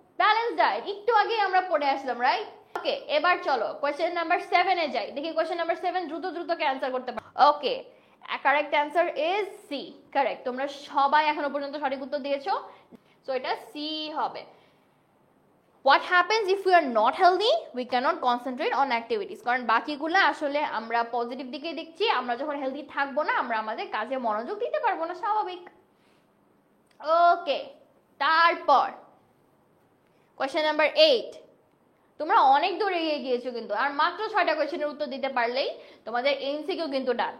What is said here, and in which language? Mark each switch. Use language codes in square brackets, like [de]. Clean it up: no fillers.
[bn] Balance diet, একটু আগে আমরা পড়ে আসলাম, রাইট? ওকে, এবার চলো কোয়েশ্চেন নাম্বার 7 এ যাই। দেখি কোয়েশ্চেন নাম্বার 7 দ্রুত দ্রুত কে অ্যান্সার করতে পারো। ওকে, [en] Correct answer is C. [bn] Correct, তোমরা সবাই এখনো পর্যন্ত সঠিক উত্তর দিয়েছো, সো এটা সি হবে। [en] What happens if we are not healthy? We cannot concentrate on activities. [bn] কারণ বাকিগুলো আসলে আমরা পজিটিভ দিকে দেখছি, আমরা যখন হেলদি থাকবো না আমরা আমাদের কাজে মনোযোগ দিতে পারবো না, স্বাভাবিক। ওকে, তারপর কোয়েশ্চেন নাম্বার 8। তোমরা অনেক দূর এগিয়ে গিয়েছো কিন্তু, আর মাত্র 6টা কোয়েশ্চেনের উত্তর দিতে পারলেই তোমাদের এমসিকিউ কিন্তু ডান।